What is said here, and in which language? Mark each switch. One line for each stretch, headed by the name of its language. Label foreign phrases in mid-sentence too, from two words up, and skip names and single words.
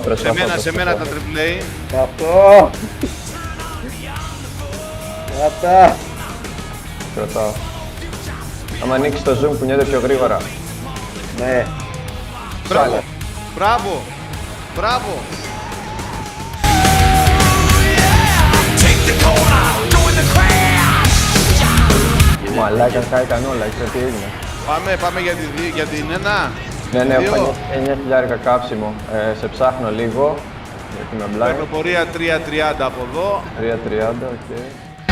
Greek: Σε μένα τα τριπλέι. Αυτό. Κράτα. Κρατάω. Άμα ανοίξεις το zoom κουνιέται πιο γρήγορα. Ναι. Μπράβο.
English: Take the corner, join the crash.
Greek: Μαλάκα, κάηκαν όλα, ξέρω τι έγινε. Πάμε για την ένα. Ναι, Δύο. έχω 9.000 κάψιμο. Σε ψάχνω λίγο, γιατί με μπλάει. Περνοπορία 3.30 από εδώ. 3.30, οκ.